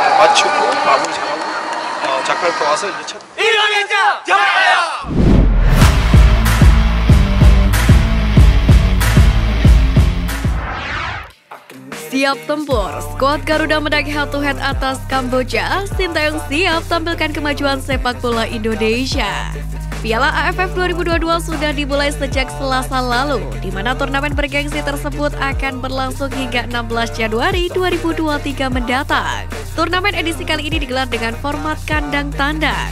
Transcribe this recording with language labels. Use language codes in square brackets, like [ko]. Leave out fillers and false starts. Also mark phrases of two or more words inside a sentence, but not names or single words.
[ko] 잘 치고 마무리 잘하고 자카르타 와서 이제 첫 인도네시아 좋아요! [id] Siap tempur, skuad Garuda menang head-to-head atas Kamboja. Sintayong siap tampilkan kemajuan sepak bola Indonesia. Piala AFF 2022 sudah dimulai sejak Selasa lalu, di mana turnamen bergengsi tersebut akan berlangsung hingga 16 Januari 2023 mendatang. Turnamen edisi kali ini digelar dengan format kandang tandang.